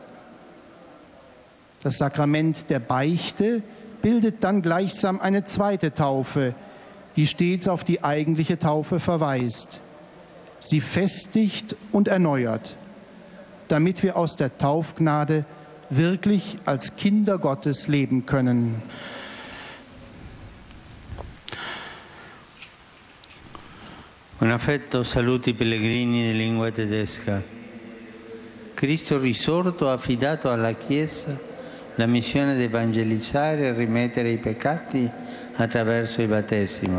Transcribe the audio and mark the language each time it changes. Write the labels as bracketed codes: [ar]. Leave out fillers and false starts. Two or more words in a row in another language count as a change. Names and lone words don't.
[de] Das Sakrament der Beichte bildet dann gleichsam eine zweite Taufe, die stets auf die eigentliche Taufe verweist. Sie festigt und erneuert, damit wir aus der Taufgnade wirklich als Kinder Gottes leben können. [it] Con affetto saluti i pellegrini di lingua tedesca. Cristo risorto ha affidato alla Chiesa la missione di evangelizzare e rimettere i peccati attraverso il battesimo.